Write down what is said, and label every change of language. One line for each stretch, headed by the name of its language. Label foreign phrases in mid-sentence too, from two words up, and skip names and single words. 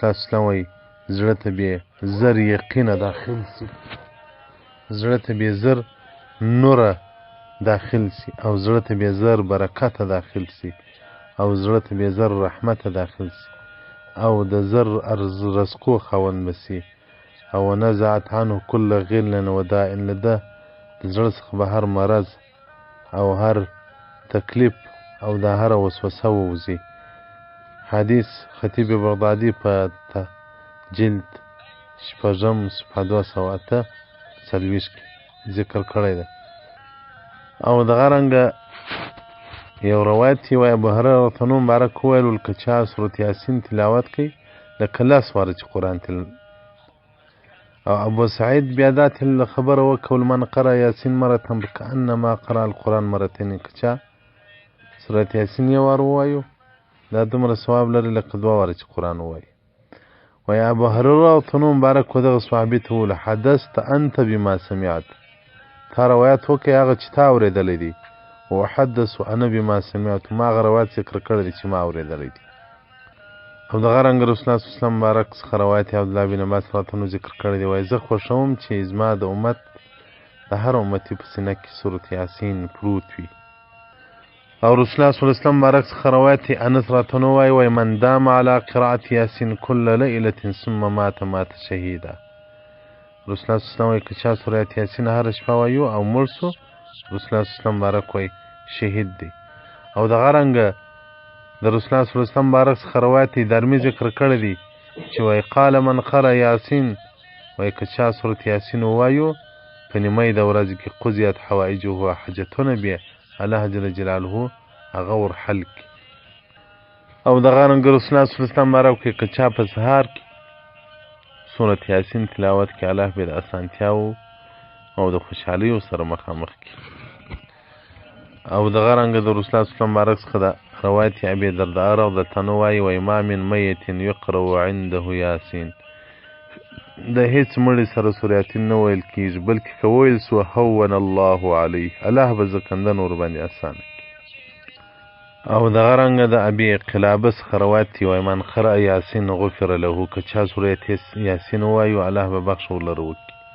Pashto: الله
Arabic: صلی الله علیه وسلم
Pashto: وایي زړه ته به زر یقینه داخل سي، زړه ته به زر نوره داخل سي، او زړه ته به زر برکته داخل سي، او زړه ته به زر رحمته داخل سي، او د زر رزقو خاوند بسي، او
Arabic: ونزعت عنه كل غل وداء
Pashto: لده د زړه څخه به هر مرض او هر تکلیف او د هر وسوسه ووځي. حدیث خطیب بغدادي په جلد شپږم صفحه 208 کې ذکر کړی ده. او دغه رنګه یو روایت چې وایي ابو هريره
Arabic: رضی الله عنه
Pashto: مبارک وویل که چا سورت یاسین تلاوت کوي لکه لاس واره چې قرآن او ابو سعید بیا دا خبره وکول
Arabic: من قرأ یاسین مرتن کانما قرأ القرآن مرتين
Pashto: که چا سورت یاسین یو وار ووایو دا دومره ثواب لري لکه دوه واره چې قرآن ووایي. وایي ابو هريره
Arabic: رضی الله عنه
Pashto: مبارک ودغه صحابي ته وویل
Arabic: حدثت انت بما سمعت
Pashto: تا روایت وکړې هغه چې تا اورېدلی دي
Arabic: وحدث انا بما سمعت
Pashto: ما هغه روایت ذکر کړی دی چې ما اورېدلی دي. او دغه رنګه رسول الله
Arabic: صلی الله علیه وسلم
Pashto: مبارک څخه روایت عبدالله بن عباس
Arabic: رضی الله عنه
Pashto: ذکر کړی دی. وایي زه خوښوم چې زما د امت د هر امتي په سینه کې سورت یاسین پروت وي. او رسول الله
Arabic: صلی الله علیه وسلم
Pashto: مبارک څخه روایت انس
Arabic: رضی الله عنه
Pashto: وایي
Arabic: من دام على قراءة یاسین كل ليلة ثم مات شهیدا.
Pashto: رسول الله
Arabic: صلی الله علیه وسلم
Pashto: وایي که چا سورت یاسین هر شپه وایو او مړ سو رسول الله
Arabic: صلی الله علیه وسلم
Pashto: مبارک وایي شهید دی. او دغه رنګه د رسول الله
Arabic: صلی الله علیه وسلم
Pashto: مبارک څخه روایت درمي ذکر کړی دی چې وایي
Arabic: قال من قرأ یاسین
Pashto: وایي که چا سورت یاسین ووایو په نیمۍ د ورځې کې
Arabic: قضیت حوایجه
Pashto: حاجتونه بیا الله جل جلاله هغه ور حل کړي. او دغه رنګه رسول الله
Arabic: صلی الله علیه وسلم
Pashto: مبارک وایي که چا په سهار کې سورت یاسین تلاوت کې الله به د اسانتیاو او د خوشحالیو سره مخامخ کړي. او دغه رنګه د رسول الله
Arabic: صلی الله علیه وسلم
Pashto: مبارک څخه د روایت ابي درداء
Arabic: رضی الله عنه
Pashto: وایي وایي
Arabic: ما من میت یقرأ عنده یاسین
Pashto: د هیڅ مړي سره سورت یاسین نه ویل کېږي بلکې که ویل سو
Arabic: هون الله علیه
Pashto: الله به زکندن ورباندې اسانه کړي. او دغه رنګه د ابي قلابه څخه روایت دی وایي
Arabic: من قرأ یاسین غفر له
Pashto: که چا سورت یاسین ووایو الله به بخښ ورلره وکړي.